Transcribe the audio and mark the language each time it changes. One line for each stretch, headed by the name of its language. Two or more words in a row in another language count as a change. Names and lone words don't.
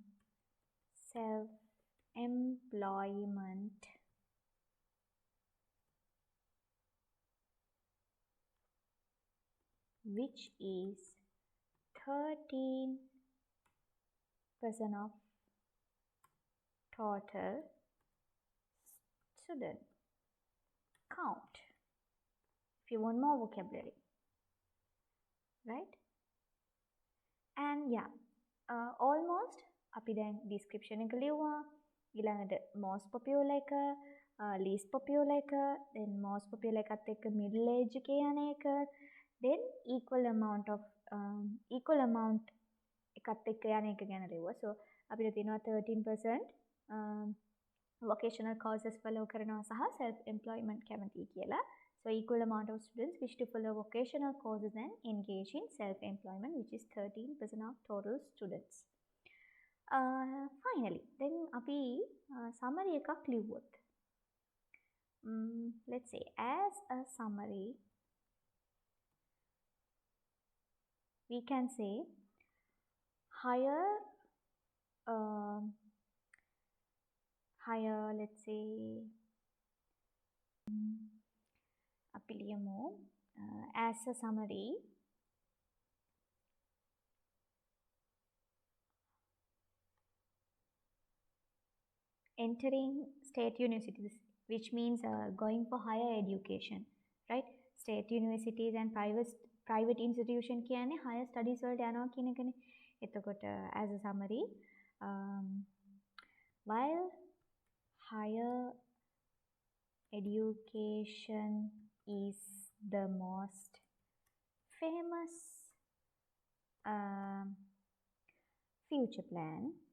English: self-employment, which is 13% of total student count. If you want more vocabulary, right? And yeah, almost
Sinhala: අපි දැන් description එක ලියුවා. ඊළඟට
English: most popular
Sinhala: එක,
English: least popular
Sinhala: එක, then
English: most popular
Sinhala: එකත් එක්ක
English: middle age
Sinhala: එක යන එක,
English: then equal amount
Sinhala: එකත් එක්ක යන එක ගැන ලියුවා. So අපිට තියෙනවා 13%
English: vocational courses
Sinhala: follow කරනවා සහ
English: self employment
Sinhala: කැමති කියලා.
English: So equal amount of students wish to follow vocational courses and engage in self-employment, which is 13% of total students. Finally, then
Sinhala: අපි summary එකක් ලිව්වොත්.
English: Let's say as a summary, we can say higher, let's say,
Sinhala: අපි ලියමු
English: as a summary, entering state universities, which means going for higher education, right? State universities and private institution
Sinhala: කියන්නේ
English: higher studies
Sinhala: වලට යනවා කියන එකනේ.
English: එතකොට as a summary, while higher education is the most famous future plan,